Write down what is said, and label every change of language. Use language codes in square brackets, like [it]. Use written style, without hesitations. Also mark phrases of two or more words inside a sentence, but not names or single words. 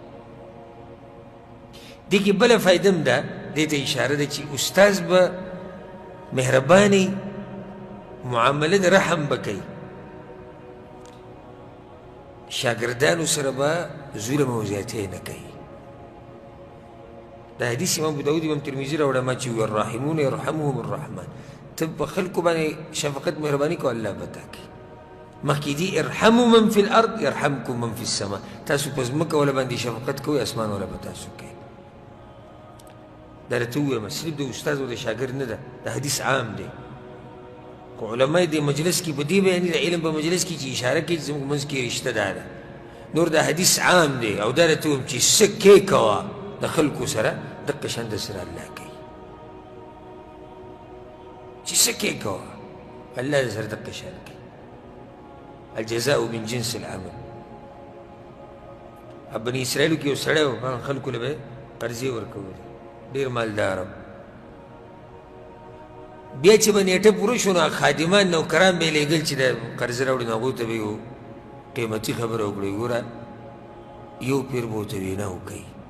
[ps] دې کې بله فایده هم ده دې ته اشاره ده چې استاذ به مهرباني معامله د رحم به کوي شاګردانو سره به ظلم او زیاتی نه کوي دا حدیث امام ابو داود امام ترمذي راوړی ما چې وي [ar] الراحمون يرحمهم الرحمن [ps] ته په خلکو باندې شفقت مهرباني کوه الله به تا کوي مخکې دي [ar] ارحموا من في الارض يرحمكم من في السماء [ps] تاسو په ځمکه ولا باندې شفقت کوئ اسمان ولا به تاسو کوي دا راته ووایم صرف د استاد او د شاګرد نه ده د حدیث عام دی علماء دې مجلس کې په دې بیاني د علم په مجلس کې چې اشاره کوي چې زموږ منځ کې رشته دا ده نور دا حدیث عام دی او دا راته ووایم چې څه کې کوه د خلکو سره دقه شان در سره الله کوي چې څه کې کوه الله در سره دقه شان کوي [ar] الجزاء من جنس العمل [ps] بني اسرائیلو کې یو سړی و خلکو له به یې قرضې ورکولې ډېر مالدار و بیا چې به نیټه پوره شو نو خادمان نوکران به یې لېږل چې د قرضه راوړي نو هغوی ته به یو قیمتي خبره وکړئ ګوره یو پیر به ورته وینا وکوي